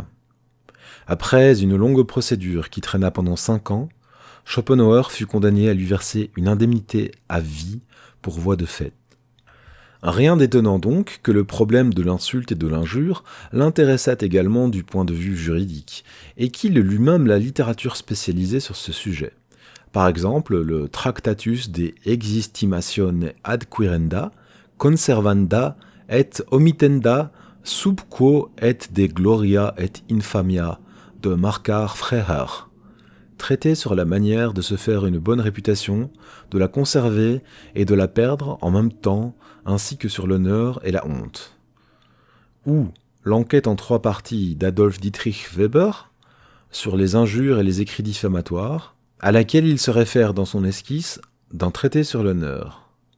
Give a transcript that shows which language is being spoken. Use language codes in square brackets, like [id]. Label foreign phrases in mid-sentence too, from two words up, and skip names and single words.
[fr] Après une longue procédure qui traîna pendant 5 ans, Schopenhauer fut condamné à lui verser une indemnité à vie pour voie de fait. Rien d'étonnant donc que le problème de l'insulte et de l'injure l'intéressât également du point de vue juridique, et qu'il lut même la littérature spécialisée sur ce sujet. Par exemple, le Tractatus de existimatione adquirenda, conservanda et omittenda sub quo et de gloria et infamia de Marquard Freiherr, traité sur la manière de se faire une bonne réputation, de la conserver et de la perdre en même temps, ainsi que sur l'honneur et la honte. Ou l'enquête en 3 parties d'Adolf Dietrich Weber sur les injures et les écrits diffamatoires, à laquelle il se réfère dans son esquisse d'un traité sur l'honneur.